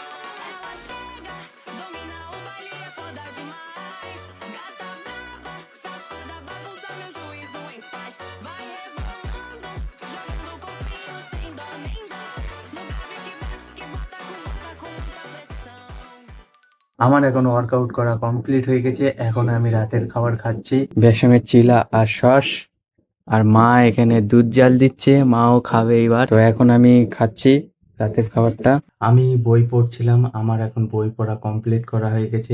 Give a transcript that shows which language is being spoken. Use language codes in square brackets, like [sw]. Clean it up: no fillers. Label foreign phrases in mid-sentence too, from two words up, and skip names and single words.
[pt] Ela chega, domina o baile, é foda demais. Gata braba, safada, bagunça meu juízo em paz. Vai rebolando, jogando copinho sem dó nem dó. No grave que bate, que bota, com muita pressão. [bn] আমার এখন ওয়ার্কআউট করা কমপ্লিট হয়ে গেছে। এখন আমি রাতের খাবার খাচ্ছি, বেসমের চিলা আর সস। আর মা এখানে দুধ জাল দিচ্ছে, মাও খাবে এবার। তো এখন আমি খাচ্ছি রাতের খাবারটা। আমি বই পড়ছিলাম, আমার এখন বই পড়া কমপ্লিট করা হয়ে গেছে।